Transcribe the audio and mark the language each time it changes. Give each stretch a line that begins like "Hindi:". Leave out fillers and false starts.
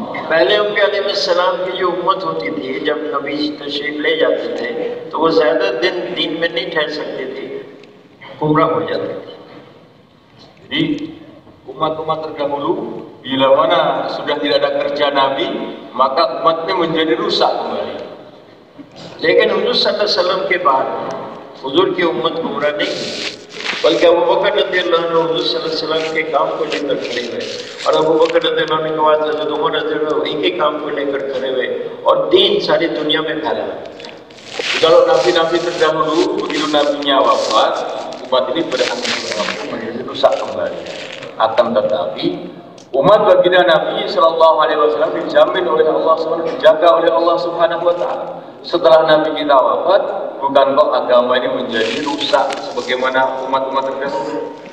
Hindi: पहले उनके अलैहिस्सलाम की जो उम्मत होती थी, जब नबी तशरीफ ले जाते थे तो वो ज्यादा दिन दीन में नहीं ठहर सकती थी, गुमराह हो जाती थी.
Indonesian: Jadi umat-umat terdahulu bila mana sudah tidak ada kerja Nabi, maka umatnya menjadi rusak kembali.
Hindi: लेकिन हुजूर सल्लल्लाहु अलैहि वसल्लम के बाद हुजूर की उम्मत गुमराह नहीं, बल्कि अबू बकर रज़ियल्लाहु अन्हु हुजूर सल्लल्लाहु अलैहि वसल्लम के काम को लेकर खड़े हुए और अबू बकर रज़ियल्लाहु अन्हु के बाद हज़रत उमर रज़ियल्लाहु अन्हु एक ही काम को लेकर खड़े हुए और दीन सारी दुनिया में फैला.
Indonesian: Kalau nabi-nabi terdahulu begitu nabinya wafat, umat ini berakhir menjadi rusak kembali. Akan tetapi umat baginda Nabi Shallallahu Alaihi Wasallam dijamin oleh Allah SWT, dijaga oleh Allah Subhanahu Wa Taala. Setelah Nabi kita wafat, bukan kok agama ini menjadi rusak sebagaimana umat-umat terdahulu.